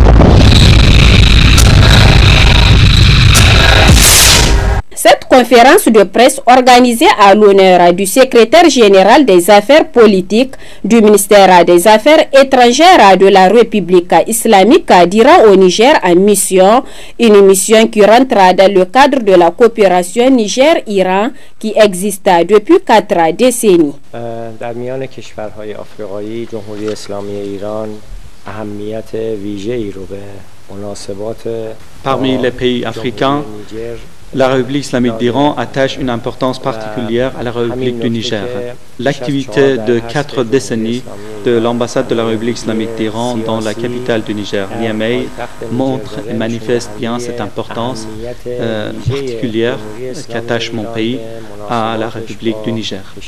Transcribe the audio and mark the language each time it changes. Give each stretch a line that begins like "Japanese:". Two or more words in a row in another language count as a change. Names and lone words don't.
French: Cette conférence de presse organisée à l'honneur du secrétaire général des affaires politiques du ministère des Affaires étrangères de la République islamique d'Iran au Niger en mission, une mission qui rentre dans le cadre de la coopération Niger-Iran qui existe depuis 4 décennies.
Persian: در میان کشورهای آفریقایی جمهوری اسلامی ایران اهمیت ویژه‌ای رو به مناسبات
French: Parmi les pays africains, la République islamique d'Iran attache une importance particulière à la République du Niger. L'activité de 4 décennies de l'ambassade de la République islamique d'Iran dans la capitale du Niger, Niamey, montre et manifeste bien cette importance particulière qu'attache mon pays à la République du Niger.